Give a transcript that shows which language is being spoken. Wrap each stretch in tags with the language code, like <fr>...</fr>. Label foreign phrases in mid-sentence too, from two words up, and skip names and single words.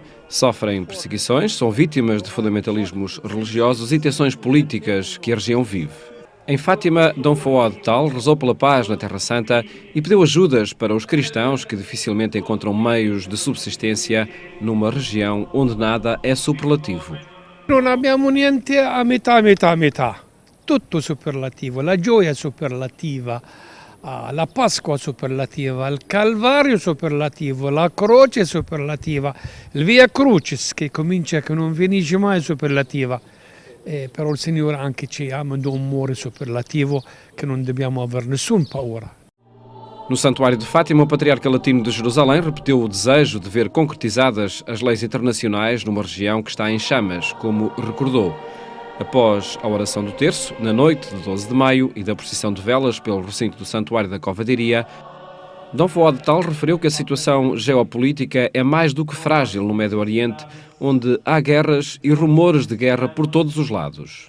<pt>Sofrem perseguições, são vítimas de fundamentalismos religiosos e tensões políticas que a região vive. Em Fátima, Dom Fuad Tal rezou pela paz na Terra Santa e pediu ajudas para os cristãos que dificilmente encontram meios de subsistência numa região onde nada é superlativo.</pt> <it>Non abbiamo niente a metà. Tutto superlativo, la gioia superlativa, la Pasqua superlativa, il Calvario superlativo, la croce superlativa, il Via Crucis che comincia che non finisce mai superlativa. Però il Signore anche ci ama di un amore superlativo che non dobbiamo aver nessuna paura.</it> <pt>No Santuário de Fátima, o Patriarca Latino de Jerusalém repetiu o desejo de ver concretizadas as leis internacionais numa região que está em chamas, como recordou. Após a oração do terço, na noite de 12 de maio e da procissão de velas pelo recinto do Santuário da Cova da Iria, Dom Fuad Tal referiu que a situação geopolítica é mais do que frágil no Médio Oriente, onde há guerras e rumores de guerra por todos os lados.</pt>